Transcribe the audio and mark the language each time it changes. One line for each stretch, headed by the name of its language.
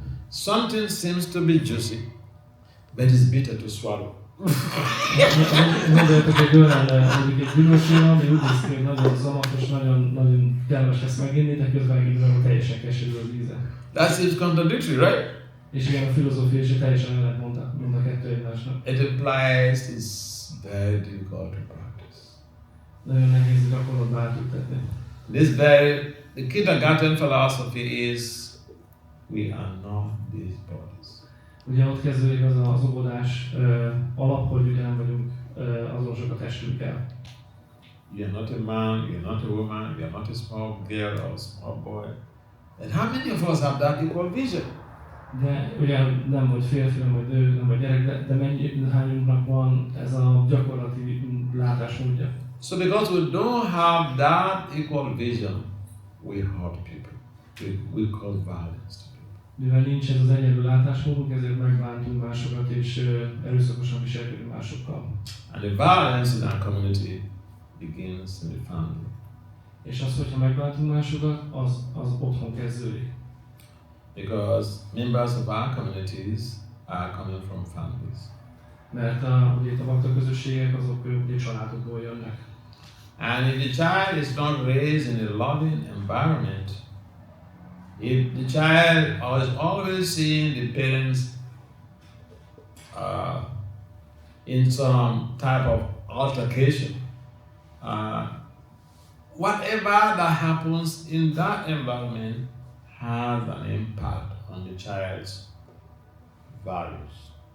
English: Something seems to be juicy, but is bitter to swallow.
Hungarian: Gondoljatok egy olyan, mondjuk egy gyümölcsnél, ami úgy néz ki, hogy nagyon zamatos, nagyon kellemes ezt meginni, de közben megint teljesen keserű az íze.
English: That seems contradictory, right?
Hungarian: És igen, a filozófia is teljesen ellentmond a kettő egymásnak.
English: It implies it's very difficult to practice.
Hungarian: Nagyon nehéz gyakorlatba átültetni.
English: The kindergarten philosophy is we are not these bodies.
Hungarian: Ugye ott kezdődik az óvodás alap, hogy ugye nem vagyunk azonosak a testünkkel.
English: You're not a man, you're not a woman, you're not a small girl or a small boy. And how many of us have that equal vision?
Hungarian: De ugye nem vagy férfi, nem vagy nő, nem vagy gyerek, de hányunknak van ez a gyakorlati látásmódja.
English: So because we don't have that equal vision, we hurt people. We cause violence to people.
Hungarian: Mivel nincs ez az egyenlő látásmódunk, ezért megbántunk másokat és erőszakosan viselkedünk másokkal.
English: And the violence in our community begins in the family.
Hungarian: És az, hogyha megbántunk másokat, az otthon kezdődik.
English: Because members of our communities are coming from families.
Hungarian: Mert ugye itt a bakta közösségek azok ugye családokból jönnek.
English: And if the child is not raised in a loving environment, if the child is always seeing the parents in some type of altercation, whatever that happens in that environment has an impact on the child's values.